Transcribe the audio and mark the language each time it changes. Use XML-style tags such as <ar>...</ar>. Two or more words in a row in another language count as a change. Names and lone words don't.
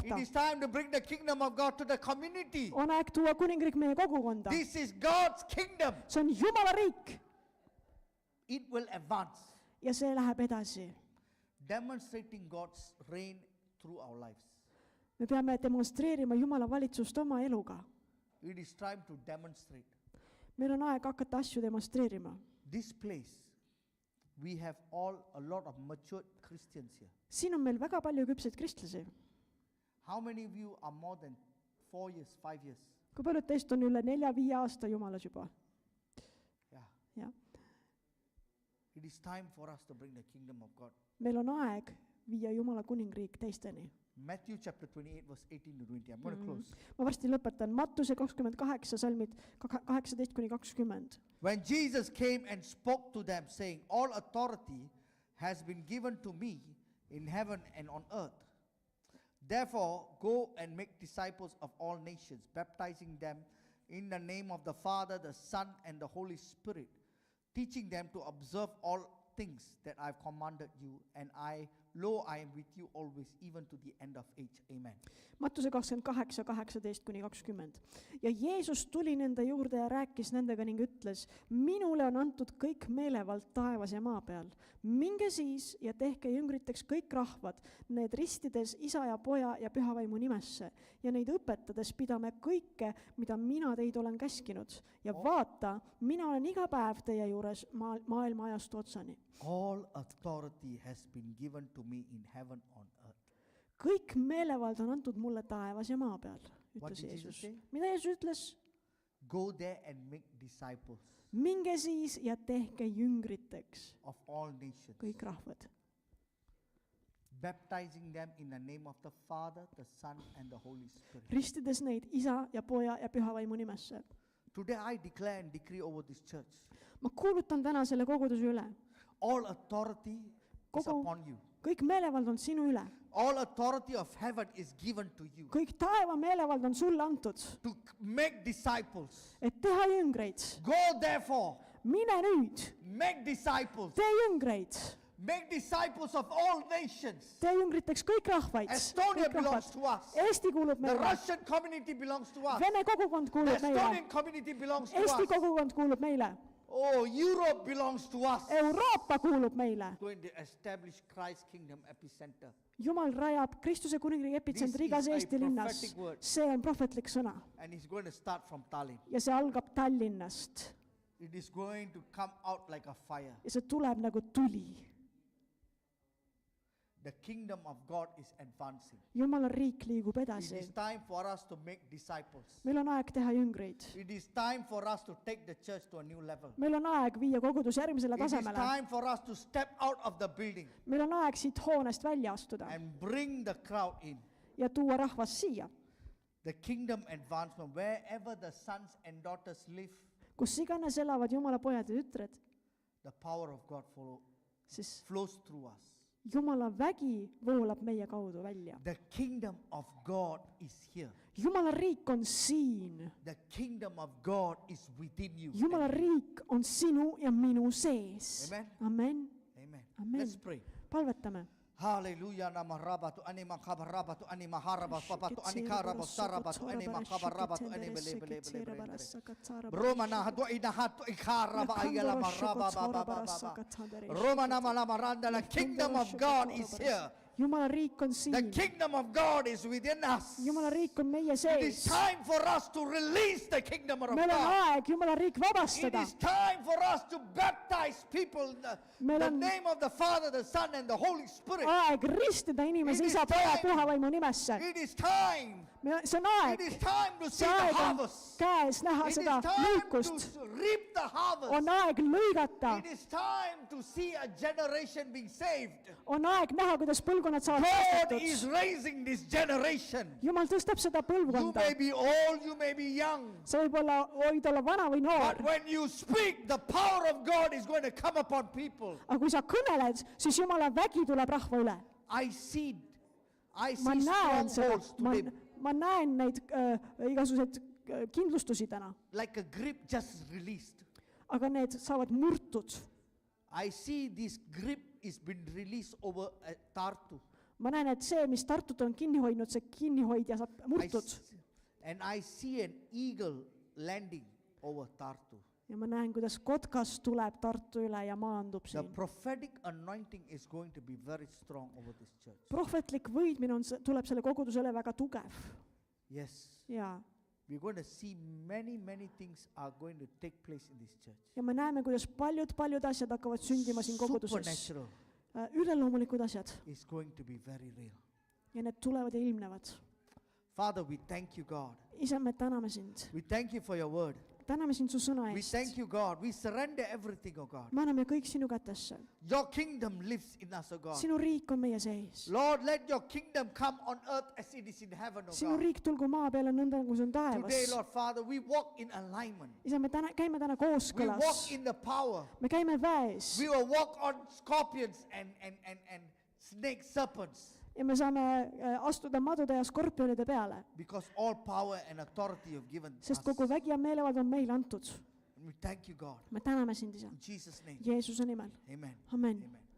<en>It is time to bring the kingdom of God to the community.</en> <et>On aeg tuua kuningriik meie kogukonda.</et> <en>This is God's kingdom.</en> <et>See on Jumala riik</et> <en>It will advance,</en> <et>ja see läheb edasi.</et> <en>demonstrating God's reign through our lives.</en> <et>Me peame demonstreerima Jumala valitsust oma eluga.</et> <en>It is time to demonstrate.</en> <et>Meil on aeg hakata asju demonstreerima.</et> <en>This place, we have a lot of mature Christians here.</en> <et>Siin on meil väga palju küpseid kristlasi.</et> <en>How many of you are more than 4 years, 5 years?</en> <et>Kui paljud teist on üle 4-5 aasta Jumalas juba?</et> <en>Yeah.</en> <et>Ja.</et> <en>It is time for us to bring the kingdom of God.</en> <et>Meil on aeg viia Jumala kuningriik teisteni.</et> <en>Matthew chapter 28 verse 18 to 20. I'm going to close.</en> <et>Ma varsti lõpetan. Mattuse 28 salmid 18-20.</et> <en>When Jesus came and spoke to them, saying, all authority has been given to me in heaven and on earth. Therefore, go and make disciples of all nations, baptizing them in the name of the Father, the Son, and the Holy Spirit, teaching them to observe all things that I've commanded you, and I am with you always, even to the end of age. Amen.</en> <et>Mattuse 28, 18-20. Ja Jeesus tuli nende juurde ja rääkis nendega ning ütles, minule on antud kõik meelevald taevas ja maa peal. Minge siis ja tehke jüngriteks kõik rahvad, need ristides Isa ja Poja ja Pühavaimu nimesse ja neid õpetades pidame kõike, mida mina teid olen käskinud. Ja vaata, mina olen iga päev teie juures maailma ajastu otsani.</et> <en>All authority has been given to me in heaven on earth.</en> <et>Kõik meelevald on antud mulle taevas ja maa peal,</et> <en>What</en> <et>ütles</et> <en>did Jesus</en> <et>Jeesus.</et> <en>say?</en> <et>Mida Jeesus ütles?</et> <en>Go there and make disciples</en> <et>Minge siis ja tehke jüngriteks</et> <en>of all nations,</en> <et>kõik rahvad.</et> <en>baptizing them in the name of the Father, the Son, and the Holy Spirit.</en> <et>Ristides neid Isa ja Poja ja Pühavaimu nimesse.</et> <en>Today I declare and decree over this church,</en> <et>Ma kuulutan täna selle koguduse üle.</et> <en>all authority is</en> <et>Kogu-</et> <en>upon you.</en> <et>Kõik meelevald on sinu üle.</et> <en>All authority of heaven is given to you</en> <et>Kõik taeva meelevald on sulle antud,</et> <en>to make disciples.</en> <et>et teha jüngreid.</et> <en>Go therefore,</en> <et>Mine nüüd,</et> <en>make disciples.</en> <et>tee jüngreid.</et> <en>Make disciples of all nations.</en> <et>Tee jüngriteks kõik rahvaid.</et> <en>Estonia</en> <et>Kõik</et> <en>belongs</en> <et>rahvad.</et> <en>to us.</en> <et>Eesti kuulub</et> <en>The</en> <et>meile.</et> <en>Russian community belongs to us.</en> <et>Vene kogukond</et> <en>The</en> <et>kuulub meile.</et> <en>Estonian community belongs to</en> <et>Eesti</et> <en>us.</en> <et>kogukond kuulub meile.</et> <en>Oh, Europe belongs to us.</en> <et>Euroopa kuulub meile.</et> <en>Going to establish Christ's kingdom epicenter.</en> <et>Jumal rajab Kristuse kuningriigi epitsentri igas</et> <en>This is a</en> <et>Eesti linnas.</et> <en>prophetic word.</en> <et>See on prohvetlik sõna</et> <en>And it's going to start from Tallinn.</en> <et>ja see algab Tallinnast</et> <en>It is going to come out like a fire.</en> <et>ja see tuleb nagu tuli.</et> <en>The kingdom of God is advancing.</en> <et>Jumala riik liigub</et> <en>It</en> <et>edasi.</et> <en>is time for us to make disciples.</en> <et>Meil on aeg teha jüngreid.</et> <en>It is time for us to take the church to a new level.</en> <et>Meil on aeg viia kogudus järgmisele</et> <en>It is</en> <et>tasemele.</et> <en>time for us to step out of the building</en> <et>Meil on aeg siit hoonest välja astuda</et> <en>and bring the crowd in.</en> <et>ja tuua rahvas siia.</et> <en>The kingdom advancement, wherever the sons and daughters live,</en> <et>Kus iganes elavad Jumala pojad ja tütred,</et> <en>the power of God</en> <et>siis</et> <en>flows through us.</en> <et>Jumala vägi voolab meie kaudu välja.</et> <en>The kingdom of God is here.</en> <et>Jumala riik on siin.</et> <en>The kingdom of God is within you.</en> <et>Jumala riik on sinu ja minu sees.</et> <en>Amen.</en> <et>Amen.</et> <en>Amen.</en> <et>Amen.</et> <en>Let's pray.</en> <et>Palvetame. Hallelujah, nama rabatu anima kabarabatu anima harabas babatu anikarabas sarabatu anima kabarabatu anima lebelebelebele. Romana hadu ina hatu ikaraba ayala maraba baba baba. Romana malamaranda,</et> <en>the kingdom of God is here.</en> <et>Jumala riik on</et> <en>The</en> <et>siin.</et> <en>kingdom of God is within us.</en> <et>Jumala riik on meie</et> <en>It is</en> <et>sees.</et> <en>time for us to release the kingdom of</en> <et>Meil on</et> <en>God.</en> <et>aeg Jumala riik</et> <en>It</en> <et>vabastada.</et> <en>is time for us to baptize people in</en> <et>Meil</et> <en>the</en> <et>on</et> <en>name of the Father, the Son, and the Holy Spirit.</en> <et>Aeg ristida inimesi</et> <en>It is</en> <et>isa, poja,</et> <en>time.</en> <et>pühavaimu nimesse.</et> <en>It is time.</en> <et>See on</et> <en>It</en> <et>aeg.</et> <en>is time to see</en> <et>See</et> <en>the</en> <et>aeg on</et> <en>harvest.</en> <et>käes näha</et> <en>It is</en> <et>seda</et> <en>time</en> <et>lõikust.</et> <en>to reap the harvest.</en> <et>On aeg lõigata.</et> <en>It is time to see a generation being saved.</en> <et>On aeg näha, kuidas põlvkonnad saavad</et> <en>God is</en> <et>päästetud.</et> <en>raising this generation.</en> <et>Jumal tõstab seda</et> <en>You</en> <et>põlvkonda.</et> <en>may be old, you may be young.</en> <et>Sa võid olla vana või noor.</et> <en>But when you speak, the power of God is going to come upon people.</en> <et>Aga kui sa kõneled, siis Jumala vägi tuleb rahva üle.</et> <en>I see</en> <et>Ma näen seda,</et> <en>strongholds today,</en> <et>ma näen neid igasuguseid kindlustusi täna.</et> <en>like a grip just released.</en> <et>Aga need saavad murtud.</et> <en>I see this grip is been released over Tartu.</en> <et>Ma näen, et see, mis Tartut on kinni hoidnud, see kinnihoidja saab murtud.</et> <en>And I see an eagle landing over Tartu.</en> <et>Ja ma näen, kuidas kotkas tuleb Tartu üle ja maandub</et> <en>The</en> <et>siin.</et> <en>prophetic anointing is going to be very strong over this church.</en> <et>Prohvetlik võidmine tuleb selle kogudusele väga tugev.</et> <en>Yes.</en> <et>Ja</et> <en>We're going to see many things are going to take place in this church.</en> <et>me näeme, kuidas paljud asjad hakkavad sündima siin koguduses.</et> <en>Supernatural</en> <et>Üleloomulikud asjad.</et> <en>is going to be very real.</en> <et>Ja need tulevad ja ilmnevad.</et> <en>Father, we thank you, God.</en> <et>Isa, me täname sind.</et> <en>We thank you for your word.</en> <et>Täname sind su sõna</et> <en>We</en> <et>eest.</et> <en>thank you, God. We surrender everything, oh God.</en> <et>Me anname kõik sinu kätesse.</et> <en>Your kingdom lives in us, oh God.</en> <et>Sinu riik on meie sees.</et> <en>Lord, let your kingdom come on earth as it is in heaven, oh</en> <et>Sinu</et> <en>God.</en> <et>riik tulgu maa peale nõnda, nagu see on</et> <en>Today,</en> <et>taevas.</et> <en>Lord Father, we walk in alignment.</en> <et>Isa, me käime täna</et> <en>We</en> <et>kooskõlas.</et> <en>walk in the power.</en> <et>Me käime väes</et> <en>We will walk on scorpions and snake serpents,</en> <et>ja me saame astuda madude ja skorpionide peale,</et> <en>because all power and authority you've given</en> <et>sest</et> <en>us.</en> <et>kogu vägi ja meelevald on meile antud.</et> <en>And we thank you, God.</en> <et>Me täname sind, Isa.</et> <en>In Jesus' name.</en> <et>Jeesuse nimel.</et> <en>Amen.</en> <et>Amen.</et> <en>Amen.</en>